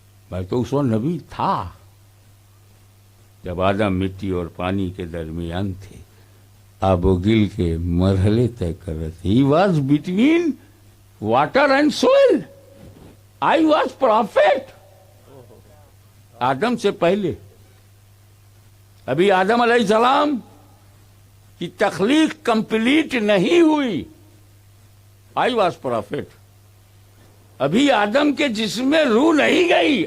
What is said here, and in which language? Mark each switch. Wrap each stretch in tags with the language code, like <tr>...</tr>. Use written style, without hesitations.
<ur>میں تو اس وقت نبی تھا جب آدم مٹی اور پانی کے درمیان تھے، آب و گل کے مرحلے طے کر رہے تھے.</ur> <en>He was between water and soil. I was prophet.</en> <ur>آدم سے پہلے، ابھی آدم علیہ السلام کی تخلیق کمپلیٹ نہیں ہوئی.</ur> <en>I was prophet.</en> <ur>ابھی آدم کے جسم میں روح نہیں گئی.</ur>